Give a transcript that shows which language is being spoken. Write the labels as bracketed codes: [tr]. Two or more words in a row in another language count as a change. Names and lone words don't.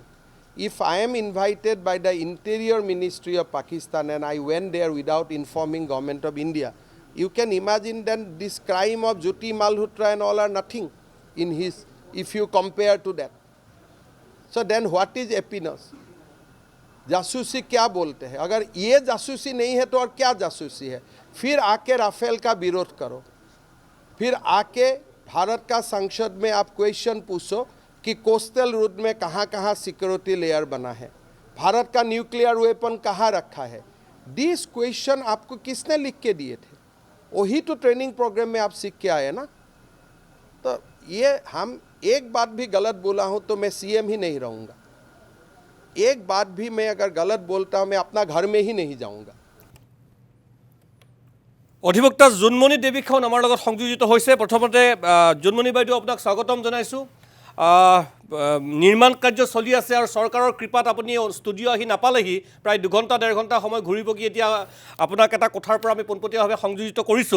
[en] If I am invited by the Interior Ministry of Pakistan and I went there without informing Government of India, you can imagine then this crime of Jyoti Malhotra and all are nothing in his, if you compare to that. So then what is happiness? [hi] जासूसी क्या बोलते हैं अगर ये जासूसी नहीं है तो और क्या जासूसी है फिर आके राफेल का विरोध करो फिर आके भारत का संसद में आप क्वेश्चन पूछो कि [en] coastal route [hi] में कहाँ कहाँ [en] security layer [hi] बना है भारत का [en] nuclear weapon [hi] कहाँ रखा है [en] this question [hi] आपको किसने लिख के दिए थे वही तो [en] training program [hi] में आप सीख के आए ना तो ये हम एक बात भी गलत बोला हूँ तो मैं CM ही नहीं रहूँगा एक बात भी मैं अगर गलत बोलता हूँ मैं अपना घर में ही नहीं जाऊँगा [as] অধিবক্তা জোনমণি দেৱীখন আমাৰ লগত সংযোজিত হৈছে। প্ৰথমতে জোনমণি বাইদেউ আপোনাক স্বাগতম জনাইছোঁ। নিৰ্মাণ কাৰ্য চলি আছে আৰু চৰকাৰৰ কৃপাত আপুনি ষ্টুডিঅ' আহি নাপালেহি, প্ৰায় 2 ঘণ্টা 1.5 ঘণ্টা সময় ঘূৰি পকি এতিয়া আপোনাক এটা কথাৰ পৰা আমি পোনপটীয়াভাৱে সংযোজিত কৰিছোঁ।